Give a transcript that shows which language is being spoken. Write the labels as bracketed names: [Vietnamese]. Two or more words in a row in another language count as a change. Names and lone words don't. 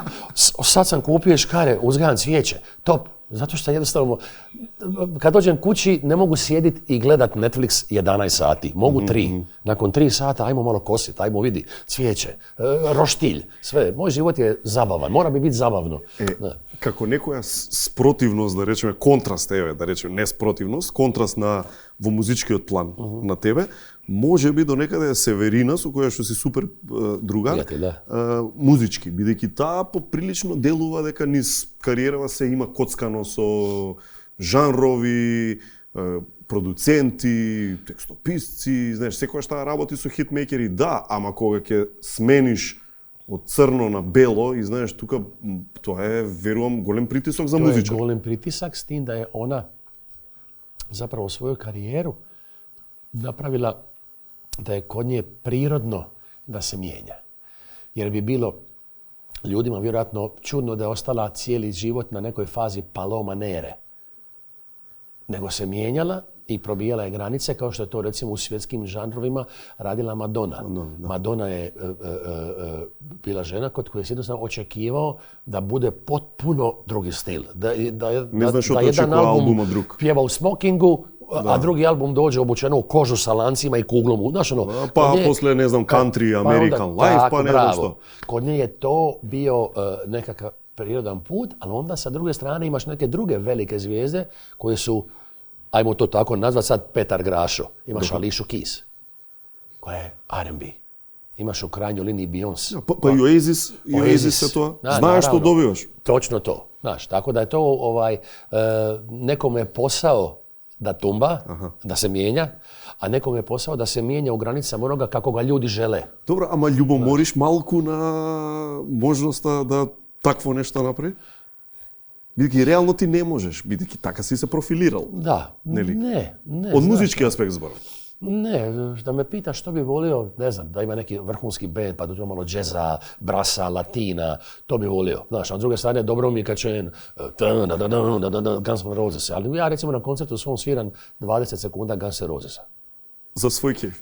[Croatian] Sad sam kupio škare, uzgajam cvijeće, top. Zato što jednostavno, kad dođem kući, ne mogu sjediti i gledat Netflix 11 sati. Mogu 3. Nakon 3 sata, ajmo malo kosit, ajmo vidi, cvijeće, roštilj, sve. Moj život je zabavan, mora bi biti zabavno. [Macedonian] Како некоја спротивност, да речеме, контраст, да речеме, не спротивност, контраст во музичкиот план на тебе, може би до некаде Северина, со која што си супер другар, музички, бидејќи таа поприлично делува дека низ кариерава се има коцкано со жанрови, продуценти, текстописци, знаеш, секојаш таа работи со хитмейкери, да, ама кога ќе смениш од црно на бело и знаеш, тука тоа е, верувам, голем притисок за музичар. [Croatian] To je golem pritisak s tim da je ona zapravo svoju karijeru napravila da je kod nje prirodno da se mijenja. Jer bi bilo ljudima vjerojatno čudno da je ostala cijeli život na nekoj fazi Paloma Nere. Nego se mijenjala i probijala je granice, kao što je to recimo u svjetskim žanrovima radila Madonna. Madonna je bila žena kod koje se jednostavno očekivao da bude potpuno drugi stil. Da jedan album pjeva u smokingu, a drugi album dođe obučeno u kožu sa lancima i kuglom. Znaš, pa posle, ne znam, [English] country, American life, [Croatian] pa ne znam što. Kod nje je to bio nekakav prirodan put, ali onda sa druge strane imaš neke druge velike zvijezde koje su, ajmo to tako nazvat sad, Petar Grašo. Imaš Ališu Keys, koja je R&B. Imaš u krajnjoj liniji Beyoncé. Pa i Oasis je to. Znaš što dobivaš. Točno to. Znaš, tako da je to nekome posao da tumba, da se mijenja, a nekom je posao da se mijenja u granicama onoga kako ga ljudi žele. Dobro, [Macedonian] ама љубомориш малку на можноста да такво нешто направи? Бидејќи реално ти не можеш, бидејќи така си се профилирал. [Croatian] Da, [Macedonian] Нели? [Croatian] ne. [Macedonian] Од музички аспект зборам. [Croatian] Ne, da me pitaš što bi volio, ne znam, da ima neki vrhunski band, pa da malo džeza, brasa, latina, to bi volio. Znaš, a s druge strane, dobro mi je kad čujem Guns N' Roses, ali ja recimo na koncertu svom sviram 20 sekunda Guns N' Rosesa. Za svoj kejf?